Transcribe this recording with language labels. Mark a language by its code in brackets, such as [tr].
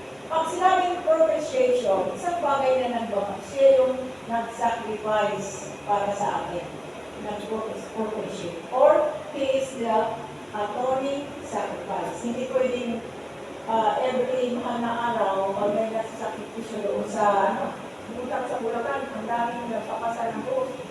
[tl] Pag sinabing propitiation, isang bagay na nagbawa, siya yung nag-sacrifice para sa akin. Nag-propitiate. [en] Or, He is the atoning sacrifice. [tl] Hindi pwedeng every mahal na araw, pag may nasa-sacrifice doon sa, pumunta sa Bulacan, ang daming nagpapasal ng buhos.